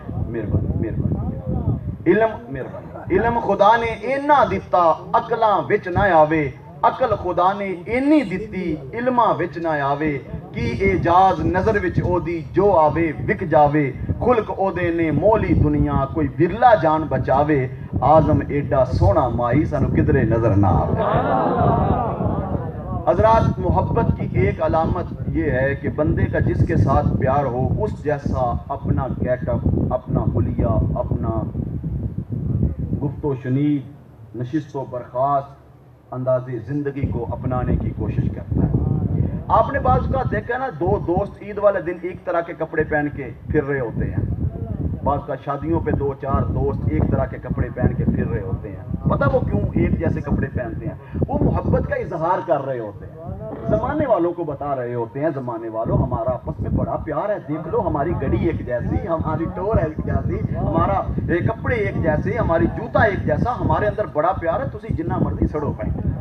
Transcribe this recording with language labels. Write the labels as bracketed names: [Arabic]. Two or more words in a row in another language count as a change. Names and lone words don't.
[Punjabi] ਇਲਮ ਖੁਦਾ ਨੇ ਇੰਨਾ ਦਿੱਤਾ ਅਕਲਾਂ ਵਿੱਚ ਨਾ ਆਵੇ ਅਕਲ ਖੁਦਾ ਨੇ ਇੰਨੀ ਦਿੱਤੀ ਇਲਮਾਂ ਵਿੱਚ ਨਾ ਆਵੇ ਕੀ ਇਜਾਜ਼ ਨਜ਼ਰ ਵਿੱਚ ਉਹਦੀ ਜੋ ਆਵੇ ਵਿਕ ਜਾਵੇ ਖੁਲਕ ਉਹਦੇ ਨੇ ਮੋਲੀ ਦੁਨੀਆ ਕੋਈ ਬਿਰਲਾ ਜਾਨ ਬਚਾਵੇ ਆਜ਼ਮ ਐਡਾ ਸੋਹਣਾ ਮਾਈ ਸਾਨੂੰ ਕਿਧਰੇ نظر نہ آوے [Urdu] حضرات محبت کی ایک علامت یہ ہے کہ بندے کا جس کے ساتھ پیار ہو اس جیسا اپنا گیٹ اپ اپنا حلیہ اپنا گفت و شنید نشست و برخاست انداز زندگی کو اپنانے کی کوشش کرتا ہے آپ نے بعض کا دیکھا نا دو دوست عید والے دن ایک طرح کے کپڑے پہن کے پھر رہے ہوتے ہیں بعض کا شادیوں پہ دو چار دوست ایک طرح کے کپڑے پہن کے پھر رہے ہوتے ہیں پتہ وہ کیوں ایک جیسے کپڑے پہنتے ہیں وہ محبت کا اظہار کر رہے ہوتے ہیں زمانے والوں کو بتا رہے ہوتے ہیں زمانے والوں ہمارا آپس میں بڑا پیار ہے دیکھ لو ہماری گڑی ایک جیسی ہماری ٹور ایک جیسی ہمارا کپڑے ایک جیسے ہماری جوتا ایک جیسا ہمارے اندر بڑا پیار ہے [Punjabi] تسی جنہ مرضی سڑو پائیں